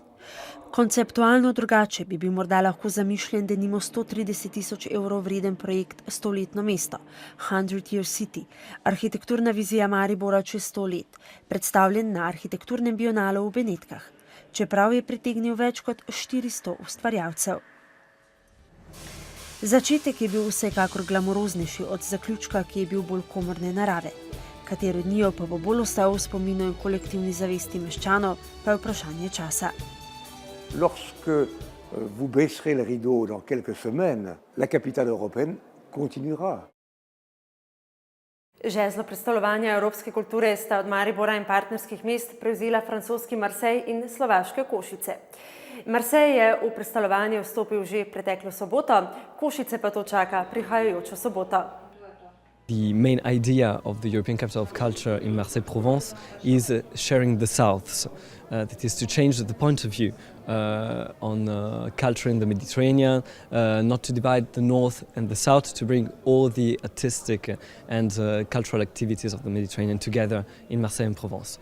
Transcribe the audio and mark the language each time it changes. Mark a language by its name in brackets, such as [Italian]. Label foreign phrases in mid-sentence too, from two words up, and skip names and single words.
[Slovenian] Konceptualno drugače bi bil morda lahko zamišljen denimo 130 tisoč evrov vreden projekt Stoletno mesto, 100 Year City, arhitekturna vizija Maribora čez 100 let, predstavljen na arhitekturnem bionalu v Benetkah, čeprav je pritegnil več kot 400 ustvarjalcev. Začetek je bil vsekakor glamuroznejši od zaključka, ki je bil bolj komorne narave. Katero dnijo pa bo bolj ostal v spominu in kolektivni zavesti meščanov, pa je vprašanje časa. [French] Lorsque vous baisserez le rideau dans quelques semaines, la capitale européenne continuera. [Slovenian] Žezlo predstavljanja evropske kulture sta od Maribora in partnerskih mest prevzela francoski Marseille in slovaške Košice. Marseille je v predstavljanje vstopil že preteklo soboto, Košice pa to čaka prihajajočo soboto. [English] The main idea of the European Capital of Culture in Marseille-Provence is sharing the Souths. That is to change the point of view on culture in the Mediterranean, not to divide the North and the South, to bring all the artistic and cultural activities of the Mediterranean together in Marseille and Provence.